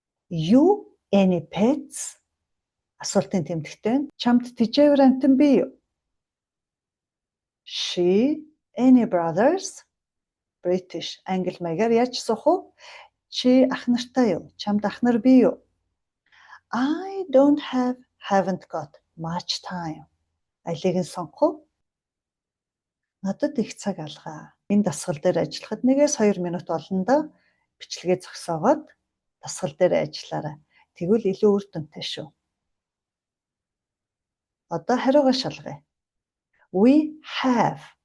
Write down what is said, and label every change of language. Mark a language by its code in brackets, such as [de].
[en] You any pets? [mn] Асуултын тэмдэгтэй. Чамд тэжээвэр амьтан бий юу? [en] She any brothers? [mn] British англи маягаар яаж асуух вэ? Чи ах нартай юу? Чамд ах нар бий юу? [en] I don't have, haven't got much time. [mn] Алиг нь сонгох уу? Надад их цаг алгаа. Энэ дасгал дээр ажиллахад 1-2 минут олондоо бичлэгээ зогсоогоод дасгал дээр ажиллаарай. Тэгвэл илүү үр дүнтэй шүү. Одоо хариугаа шалгая. [en] We have.